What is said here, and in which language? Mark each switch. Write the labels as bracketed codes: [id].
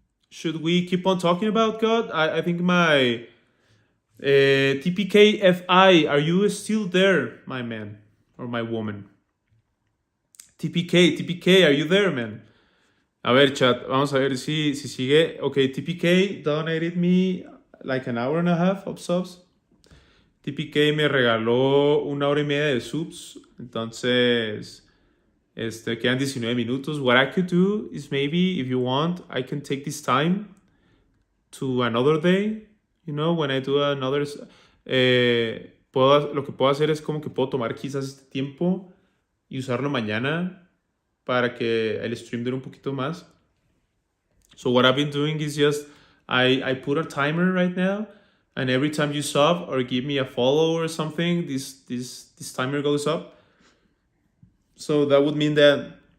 [en] Should we keep on talking about God? I think my TPKFI, are you still there, my man or my woman? TPK, are you there, man? [es] A ver, chat, vamos a ver si sigue. [en] Okay, TPK donated me like an hour and a half of subs. [es] TPK me regaló 1 hora y media de subs. Entonces, quedan 19 minutos. [en] What I could do is maybe, if you want, I can take this time to another day. You know, when I do another... [es] lo que puedo hacer es como que puedo tomar quizás este tiempo y usarlo mañana para que el stream dure un poquito más. [en] So what I've been doing is just I put a timer right now, and every time you sub or give me a follow or something, this timer goes up. So that would mean that